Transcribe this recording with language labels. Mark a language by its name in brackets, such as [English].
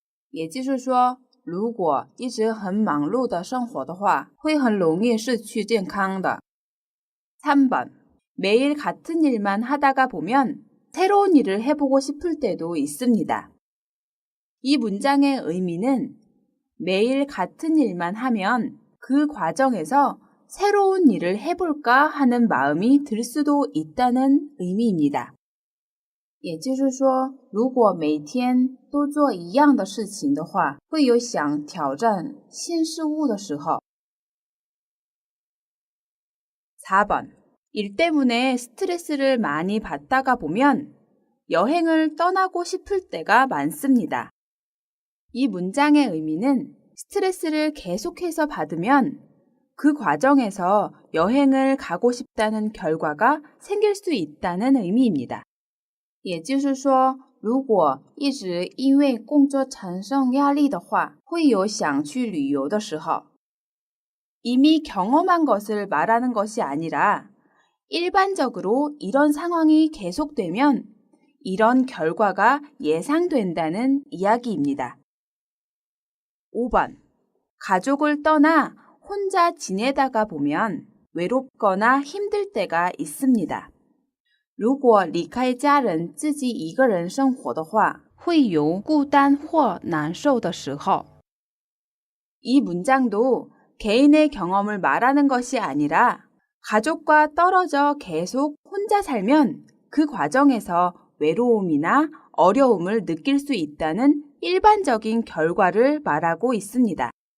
[Chinese] 也就是说，如果一直很忙碌的生活的话，会很容易失去健康的。 [Korean] 3번. 매일 같은 일만 하다가 보면 새로운 일을 해보고 싶을 때도 있습니다. 이 문장의 의미는 매일 같은 일만 하면 그 과정에서 새로운 일을 해볼까 하는 마음이 들 수도 있다는 의미입니다. [Chinese] 也就是说，如果每天都做一样的事情的话，会有想挑战新事物的时候。 [Korean] 4번. 일 때문에 스트레스를 많이 받다가 보면 여행을 떠나고 싶을 때가 많습니다. 이 문장의 의미는 스트레스를 계속해서 받으면 그 과정에서 여행을 가고 싶다는 결과가 생길 수 있다는 의미입니다. [Chinese] 也就是说，如果一直因为工作产生压力的话，会有想去旅游的时候。 [Korean] 이미 경험한 것을 말하는 것이 아니라 일반적으로 이런 상황이 계속되면 이런 결과가 예상된다는 이야기입니다. 5번. 가족을 떠나 혼자 지내다가 보면 외롭거나 힘들 때가 있습니다. [Chinese] 如果离开家人自己一个人生活的话，会有孤单或难受的时候。 [Korean] 이 문장도 개인의 경험을 말하는 것이 아니라 가족과 떨어져 계속 혼자 살면 그 과정에서 외로움이나 어려움을 느낄 수 있다는 일반적인 결과를 말하고 있습니다.